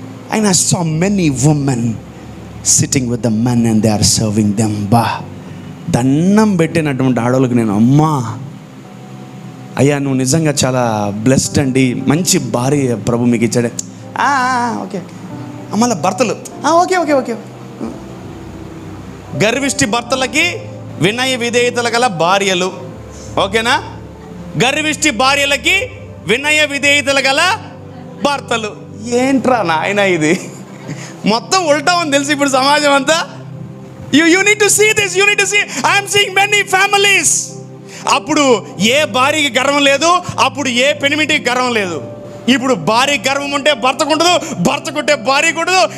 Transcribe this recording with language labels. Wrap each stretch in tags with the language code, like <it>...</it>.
<en>I saw many women sitting with the men and they are serving them.</en> <te>దండం పెట్టినటువంటి ఆడవాళ్ళకి నేను, అమ్మా అయ్యా నువ్వు నిజంగా చాలా బ్లెస్డ్ అండి, మంచి భార్య ప్రభు మీకు ఇచ్చాడే. ఓకే మళ్ళీ భర్తలు ఓకే గర్విష్టి భర్తలకి వినయ విధేయతలు గల భార్యలు, ఓకేనా? గర్విష్టి భార్యలకి వినయ విధేయతలు గల భర్తలు. ఏంట్రా నాయన ఇది మొత్తం ఉల్టా అని తెలిసి ఇప్పుడు సమాజం అంతా.</te> <en>You need to see this, you need to see. I am seeing many families.</en> <te>అప్పుడు ఏ భార్యకి గర్వం లేదు, అప్పుడు ఏ పెనిమిటికి గర్వం లేదు. ఇప్పుడు భార్యకి గర్వం ఉంటే భర్తకు ఉండదు, భర్తకుంటే భార్యకు ఉండదు.</te>